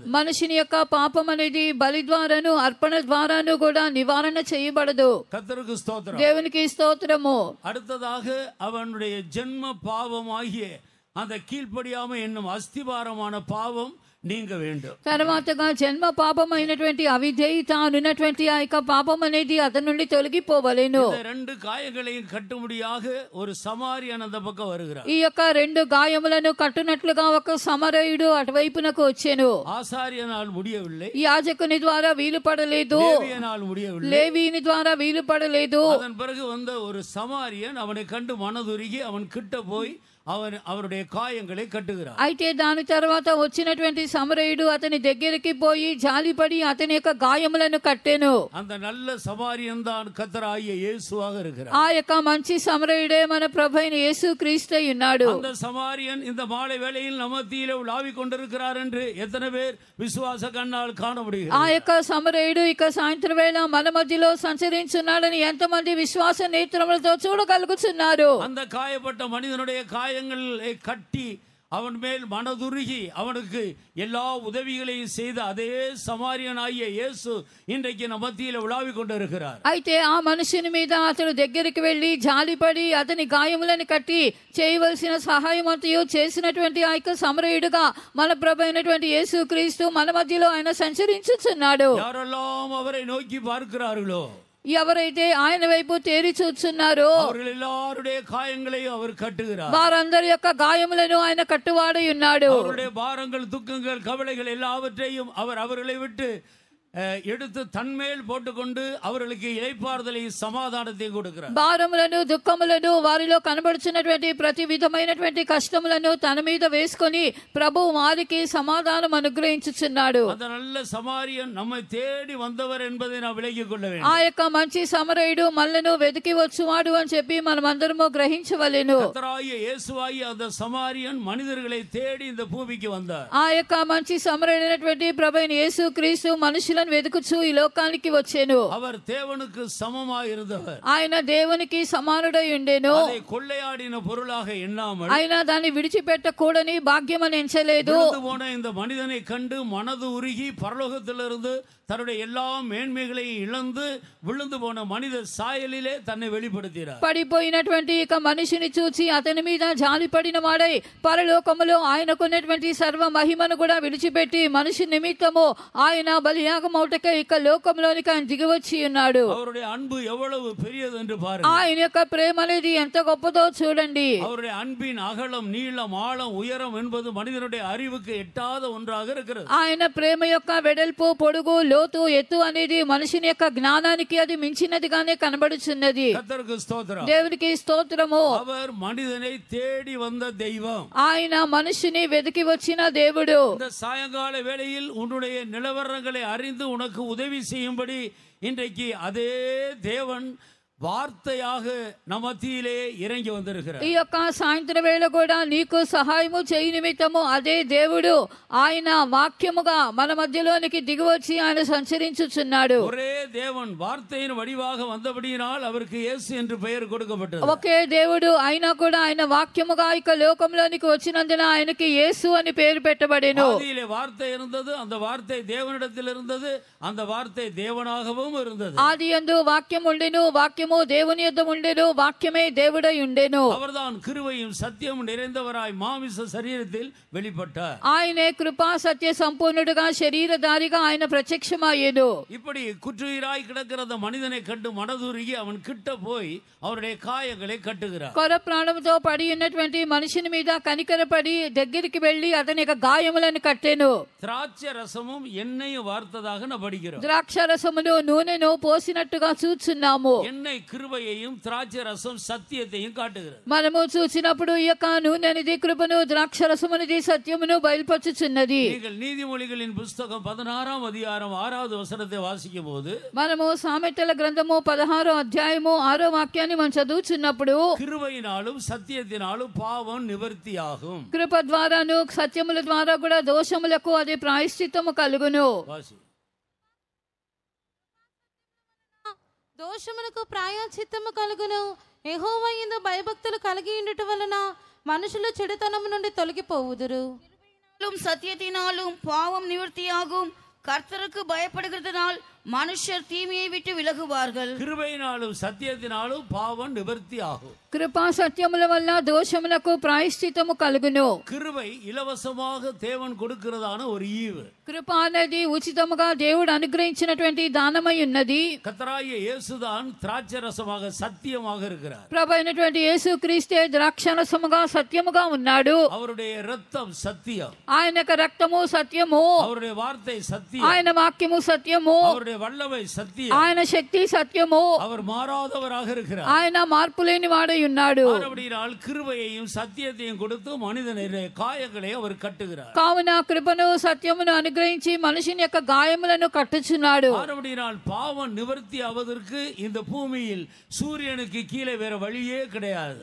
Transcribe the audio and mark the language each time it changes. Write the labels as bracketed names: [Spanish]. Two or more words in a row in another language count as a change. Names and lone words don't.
[Telugu] మనిషిని యొక్క పాపం అనేది బలి ద్వారాను అర్పణ ద్వారాను కూడా నివారణ చేయబడదు. [Tamil] கர்த்தருக்கு ஸ்தோத்திரம். [Telugu] దేవునికి స్తోత్రము. [Tamil] அடுத்ததாக அவனுடைய ஜென்ம பாவமாகிய அந்த கீழ்ப்படியாமை என்னும் அஸ்திபாரமான பாவம் நீங்க வேண்டும். [Telugu] తర్వాతగా జన్మ పాపమైనటువంటి అవిధేయత అనున్నటువంటి ఆ యొక్క పాపం అనేది అతని నుండి తొలగిపోవలెను. [Tamil] இந்த ரெண்டு காயங்களையும் கட்டும்படியாக ஒரு சமாரியன் அந்த பக்கம் வருகிறார். [Telugu] ఈ యొక్క రెండు గాయములను కట్టునట్లుగా ఒక సమరయుడు అటువైపునకు వచ్చెను. [Tamil] ஆசாரியனால் முடியவில்லை. [Telugu] యాజకుని ద్వారా వీలు పడలేదు. [Tamil] லேவியனால் முடியவில்லை. [Telugu] లేవీని ద్వారా వీలు పడలేదు. [Tamil] அதன் பிறகு வந்த ஒரு சமாரியன் அவனை கண்டு மனதுருகி அவன் கிட்ட போய் அவருடைய காயங்களை கட்டுகிறார். [Telugu] అయితే దాని తర్వాత వచ్చినటువంటి సమరయుడు అతని దగ్గరికి పోయి జాలిపడి అతని యొక్క గాయములను కట్టెను. [Tamil] அந்த நல்ல சமாரியன் தான் கர்த்தராகிய இயேசுவாக இருக்கிறார். [Telugu] ఆ యొక్క మంచి సమరయుడే మన ప్రభువైన యేసు క్రీస్తు ఉన్నాడు. [Tamil] அந்த சமாரியன் இந்த மாலை வேளையில் நம்ம மத்தியிலே உலாவிக் கொண்டிருக்கிறார் என்று எத்தனை பேர் விசுவாச கண்ணால் காண முடியும்? [Telugu] ఆ యొక్క సమరయుడు ఇక సాయంత్రం వేళ మన మధ్యలో సంచరించున్నాడని ఎంతమంది విశ్వాస నేత్రములతో చూడగలుగుతున్నారు? [Tamil] அந்த காயப்பட்ட மனிதனுடைய காயங்களை கட்டி அவன் மேல் மனதுருகி அவனுக்கு எல்லா உதவிகளையும் செய்த அதே சமாரியனாகிய இயேசு இன்றைக்கு நம்ம மத்தியிலே உலாவிக் கொண்டிருக்கிறார். [Telugu] అయితే ఆ మనుషుని మీద అతడు దగ్గరికి వెళ్లి జాలిపడి అతని గాయములను కట్టి చేయవలసిన సహాయం అంతయు చేసినటువంటి ఆ యొక్క సమరయుడుగా మన ప్రభు అయినటువంటి యేసు క్రీస్తు మన మధ్యలో ఆయన సంచరించుచున్నాడు. [Tamil] யாரெல்லாம் அவரை நோக்கி பார்க்கிறார்களோ, [Telugu] ఎవరైతే ఆయన వైపు తేరి చూస్తున్నారో [Tamil] அவர்கள் எல்லாருடைய காயங்களை அவர் கட்டுகிறார். [Telugu] వారందరి యొక్క గాయములను ఆయన కట్టువాడై ఉన్నాడు. [Tamil] அவருடைய பாரங்கள், துக்கங்கள், கவலைகள் எல்லாவற்றையும் அவர் அவர்களை விட்டு எடுத்து தன்மேல் போட்டுக்கொண்டு அவர்களுக்கு இளைப்பாறுதலை సమాధానத்தை கொடுக்கிறார். [Telugu] భారములను దుఃఖములను వారిలో కనబడుచున్నటువంటి ప్రతి విధమైనటువంటి కష్టములను తన మీద వేసుకొని ప్రభువు వారికి సమాధానం అనుగ్రహించుచున్నాడు. [Tamil] அந்த நல்ல సమారియన్ நம்மை தேடி வந்தவர் என்பதை நாம் விளங்கிக் கொள்ள வேண்டும். [Telugu] ఆ యొక్క మంచి సమరయుడు మనలను వెతికి వచ్చువాడు అని చెప్పి మనమందరము గ్రహించవలెను. [Tamil] கர்த்தராகிய இயேசுவாகிய அந்த சமாரியன் மனிதர்களை தேடி இந்த பூமிக்கு வந்தார். [Telugu] ఆ యొక్క మంచి సమరయుడైనటువంటి ప్రభువైన యేసుక్రీస్తు మనుషులను వెతుకుచూ ఈ లోకానికి వచ్చెను. [Tamil] அவர் தேவனுக்கு சமமாய் இருந்தவர். [Telugu] ఆయన దేవునికి సమానుడై ఉండెను. [Tamil] அதை கொள்ளையாடின பொருளாக எண்ணாமல் [Telugu] ఆయన దాన్ని విడిచిపెట్టకూడని భాగ్యమని ఎంచలేదు. [Tamil] போன இந்த மனிதனை கண்டு மனது உருகி பரலோகத்திலிருந்து தன்னுடைய எல்லா மேன்மைகளையும் இழந்து விழுந்து போன மனித சாயலிலே தன்னை வெளிப்படுத்தினார். [Telugu] పడిపోయినటువంటి ఇక మనిషిని చూచి అతని మీద జాలిపడిన వాడై పరలోకములో ఆయనకున్నటువంటి సర్వ మహిమను కూడా విడిచిపెట్టి మనిషి నిమిత్తము ఆయన బలియాగమౌటకై ఇక లోకంలోనికి ఆయన దిగివచ్చి ఉన్నాడు. [Tamil] அவருடைய அன்பு எவ்வளவு பெரியது என்று பாருங்கள். [Telugu] ఆయన యొక్క ప్రేమ అనేది ఎంత గొప్పదో చూడండి. [Tamil] அவருடைய அன்பின் அகலம் நீளம் ஆழம் உயரம் என்பது மனிதனுடைய அறிவுக்கு எட்டாத ஒன்றாக இருக்கிறது. [Telugu] ఆయన ప్రేమ యొక్క వెడల్పు పొడుగు లోతు ఎత్తు అనేది మనిషిని యొక్క జ్ఞానానికి అది మించినదిగానే కనబడుచున్నది. [Tamil] கர்த்தருக்கு ஸ்தோத்திரம். [Telugu] దేవునికి స్తోత్రము. [Tamil] அவர் மனிதனை தேடி வந்த தெய்வம். [Telugu] ఆయన మనిషిని వెతికి వచ్చిన దేవుడు. [Tamil] இந்த சாயங்கால வேளையில் உன்னுடைய நிலவரங்களை அறிந்து உனக்கு உதவி செய்யும்படி இன்றைக்கு அதே தேவன் வார்த்தையாக நம்ம மத்தியிலே இறங்கி వந்திருக்கிறார். [Telugu] ఈ యొక్క సాయంత్రం వేళ కూడా నీకు సహాయము చేయి నిమిత్తము అదే దేవుడు ఆయన వాక్యముగా మన మధ్యలోనికి దిగివచ్చి ఆయన సంచరించుచున్నాడు. [Tamil] ஒரே தேவன் வார்த்தையின் வடிவாக வந்தபடியினால் அவருக்கு இயேசு என்று பெயர் கொடுக்கப்பட்டது. [Telugu] ఒకే దేవుడు అయినా కూడా ఆయన వాక్యముగా ఇక లోకంలోనికి వచ్చినందున ఆయనకి యేసు అని పేరు పెట్టబడెను. [Tamil] ஆதியிலே வார்த்தை இருந்தது, அந்த வார்த்தை தேவனிடத்தில் இருந்தது, அந்த வார்த்தை தேவனாகவும் இருந்தது. [Telugu] ఆదియందు వాక్యం ఉండెను, వాక్యము దేవుని యొద్ద ఉండెను, వాక్యమే దేవుడై ఉండెను. [Tamil] அவர்தான் கிருபையும் சத்தியமும் நிறைந்தவராய் மாமிச சரீரத்தில் வெளிப்பட்டார். [Telugu] ఆయనే కృపా సత్య సంపూర్ణుడుగా శరీరధారిగా ఆయన ప్రత్యక్షమయ్యెను. [Tamil] இப்படி குற்றுயிராய் கிடக்கிற அந்த மனிதனை கண்டு மனதுருகி அவன் கிட்ட போய் அவருடைய காயங்களை கட்டுகிறார். [Telugu] కొర ప్రాణంతో పడి ఉన్నటువంటి మనిషిని మీద కనికరపడి దగ్గరికి వెళ్లి అతని యొక్క గాయములను కట్టెను. [Tamil] திராட்சை ரசமும் எண்ணெயும் வார்த்ததாக நான் படிக்கிறோம். [Telugu] ద్రాక్ష రసమును నూనెను పోసినట్టుగా చూచున్నాము. [Tamil] எண்ணெய் கிருபையையும் திராட்சை ரசம் சத்தியத்தையும் காட்டுகிறது. [Telugu] మనము చూసినప్పుడు ఈ యొక్క నూనెనిది కృపను, ద్రాక్ష రసమునిది సత్యమును బయలుపరుచుచున్నది. [Tamil] நீங்கள் நீதிமொழிகளின் புஸ்தகம் 16ஆம் அதிகாரம் 6வது வசனத்தை வாசிக்கும் போது [Telugu] మనము సామెతల గ్రంథము 16వ అధ్యాయము 6వ వాక్యాన్ని మనం చదువుచున్నప్పుడు [Tamil] கிருபையினாலும் சத்தியத்தினாலும் பாவம் நிவர்த்தியாகும். [Telugu] కృప ద్వారాను సత్యముల ద్వారా కూడా దోషములకు అది ప్రాయశ్చిత్తము కలుగును. [Tamil] வாசி. [Telugu] దోషములకు ప్రాయశ్చిత్తము కలుగును. యెహోవా యందు భయభక్తులు కలిగి ఉండుట వలన మనుషులు చెడుతనము నుండి తొలగిపోవుదురు. [Tamil] சத்தியத்தினாலும் பாவம் நிவர்த்தியாகும். கர்த்தருக்கு பயப்படுகிறதுனால் மனுஷர் தீமையை விட்டு விலகுவார்கள். கிருபையினாலும் சத்தியத்தினாலும் பாவம் நிவர்த்தி ஆகும். [Telugu] కృపా సత్యముల వల్ల దోషములకు ప్రాయశ్చిత్తము కలుగును. [Tamil] கிருபை இலவசமாக தேவன் கொடுக்கிறதான ஒரு ஈவு. [Telugu] కృప అనేది ఉచితముగా దేవుడు అనుగ్రహించినటువంటి దానమై ఉన్నది. [Tamil] கர்த்தராகிய இயேசுதான் திராட்சை ரசமாக சத்தியமாக இருக்கிறார். [Telugu] ప్రభు అయినటువంటి యేసు క్రీస్తే ద్రాక్షరసముగా సత్యముగా ఉన్నాడు. [Tamil] அவருடைய இரத்தம் சத்தியம், [Telugu] ఆయన యొక్క రక్తము సత్యము, [Tamil] அவருடைய வார்த்தை சத்தியம், [Telugu] ఆయన వాక్యము సత్యము, [Tamil] அவருடைய வல்லமை சத்தியம், [Telugu] ఆయన శక్తి సత్యము, [Tamil] அவர் மாறாதவராக இருக்கிறார். [Telugu] ఆయన మార్పు లేని వాడై ఉన్నాడు. [Tamil] அப்படினால் கிருபையையும் சத்தியத்தையும் கொடுத்து மனிதனுடைய காயங்களை அவர் கட்டுகிறார். [Telugu] కావున కృపను సత్యమును అనుగ్రహించి మనిషిని యొక్క గాయములను కట్టుచున్నాడు. [Tamil] அப்படினால் பாவம் நிவர்த்தி ஆவதற்கு இந்த பூமியில் சூரியனுக்கு கீழே வேற வழியே கிடையாது.